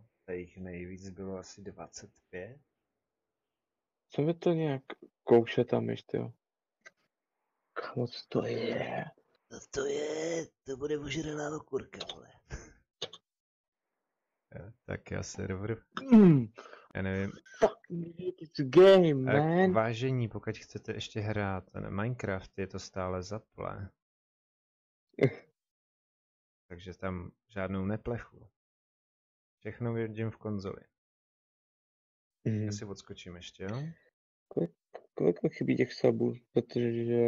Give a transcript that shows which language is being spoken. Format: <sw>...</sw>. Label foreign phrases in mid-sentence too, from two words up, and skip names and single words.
<cs>Tady jich nejvíc bylo asi 25. Co mi to nějak kouše tam ještě, jo? Moc to je. To bude ožralá okurka, vole. Tak já server, já nevím.</cs> <en>Fuck me, it's a game, man.</en> <cs>Vážení, pokud chcete ještě hrát na Minecraft, je to stále zaplé. Takže tam žádnou neplechu. Všechno vidím v konzoli. Já si odskočím ještě, jo? Kolik mi chybí těch subů, protože...</cs>